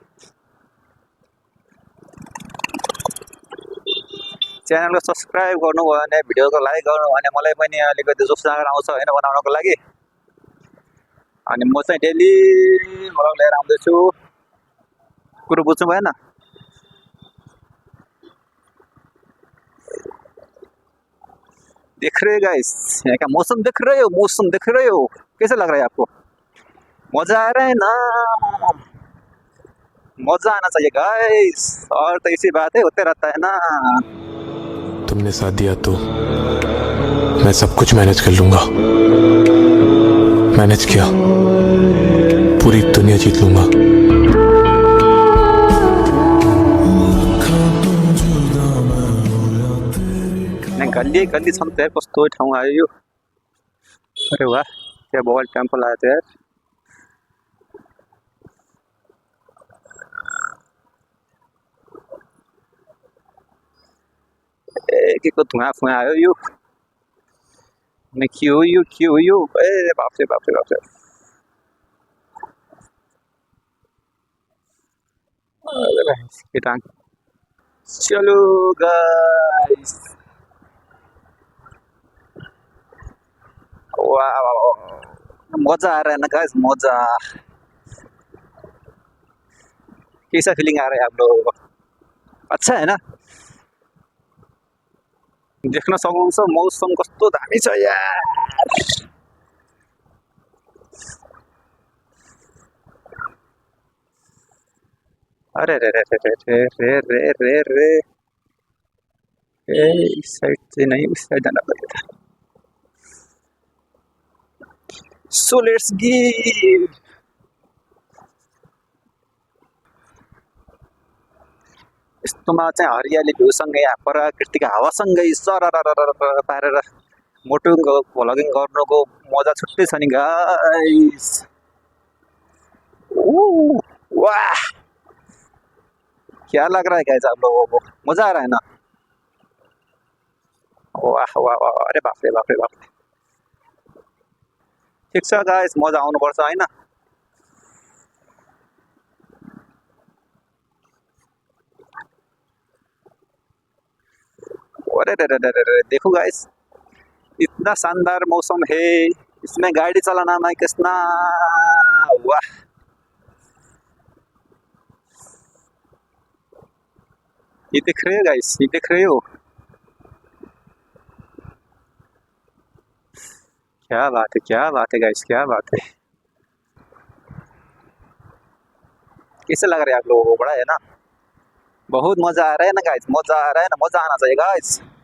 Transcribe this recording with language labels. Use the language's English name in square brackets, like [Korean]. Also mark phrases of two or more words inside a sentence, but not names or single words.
[Nepali] च्यानलको सब्सक्राइब गर्नुभयो भने भिडियोको लाइक गर्नु भने मलाई पनि अलिकति जोस जागर आउँछ होइन बनाउनको लागि अनि म चाहिँ डेली भ्लग लिएर आउँदैछु कुरो बुझ्नु भएन [Hindi] देख रहे गाइस यहाँ का मौसम देख रहे हो कैसे लग रहा है आपको मजा आ रहा है ना मजा आना चाहिए गाइस और तो इसी बात है होते रहता है ना तुमने साथ दिया तो मैं सब कुछ मैनेज कर लूंगा मैनेज किया पूरी दुनिया जीत लूंगा [Nepali] गल्ली गल्ली छम यार कस्तो ठाउँ आयो यो [Hindi] अरे वाह क्या बवाल [Nepali] टेम्पल आयो त यार के को धुवा फुवा आयो यो अनि के हो यो ए बाफ्रे बाफ्रे बाफ्रे [Hindi] केटाङ चलो गाइस वाह मजा आ रहा है ना गाइस मजा कैसा फीलिंग आ रहा है आप लोगों को अच्छा है ना [Nepali] देख्न सक्नुहुन्छ मौसम कस्तो दामी छ यार [Hindi] अरे रे रे रे रे रे रे रे रे ए इस साइड से नहीं उस साइड जाना पड़ेगा [English] so let's give [Nepali] यस्तोमा चाहिँ हरियाली भ्यूसँगै प्राकृतिक हावासँगै सरर पारेर मोटो भ्लगिङ गर्नुको मजा छुट्टै छ नि गाइस [Hindi] वाह क्या लग रहा है गाइस आप लोगों को मजा आ रहा है ना [Nepali] वाह वाह वाह अरे बाफ्रे बाफ्रे बाफ्रे ठिक छ गाइस मजा आउनुपर्छ होइन अरे रे रे रे रे [Hindi] देखो गाइस इतना शानदार मौसम है इसमें गाड़ी चलाना मैं कितना वाह ये देख रहे हो गाइस ये देख रहे हो क्या बात है गाइस क्या बात है कैसे लग रहा है आप लोगों को, बड़ा है ना, बहुत मजा आ रहा है ना गाइस, मजा आ रहा है ना, मजा आना चाहिए गाइस।